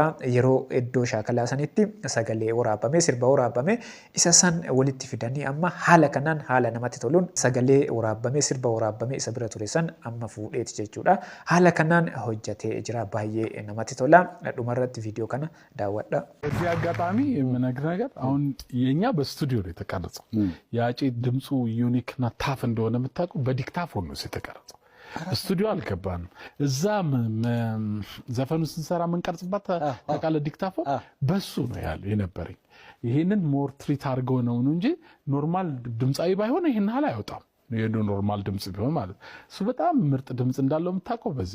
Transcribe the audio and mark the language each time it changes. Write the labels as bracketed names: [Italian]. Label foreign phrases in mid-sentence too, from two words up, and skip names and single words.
[Oromo] Yeroo iddoo shaakalaa sanitti sagalee waraabame sirba waraabame isa san walitti fidanii amma haala kanaan haala namatti toluun sagalee waraabame sirba waraabame isa bira ture san amma fuudheeti jechuudha. Haala kanaan hojjetee jira baay'ee namatti tola. Dhumarratti viidiyoo kana daawwadha. [Amharic] እዚህ አጋጣሚ የምነግርህ ነገር አሁን የኛ በስቱዲዮ ነው የተቀረጸው። ያጪ ድምጹ ዩኒክ እና ታፍ እንደሆነ የምታውቀው በዲክታፎን ነው የተቀረጸው። ስቱዲዮ አልገባንም። እዛ ዘፈኑ ስንሰራ የምንቀርጽበት ታውቃለህ ዲክታፎን በሱ ነው ያለው የነበረኝ። ይሄንን [English] more treat [Amharic] አድርገው ነው እንጂ ኖርማል ድምጻዊ ባይሆን ይሄን ሀል አይወጣም። ኖርማል ድምጽ ቢሆን ማለት እሱ በጣም ምርጥ ድምጽ እንዳለው የምታውቀው በዚህ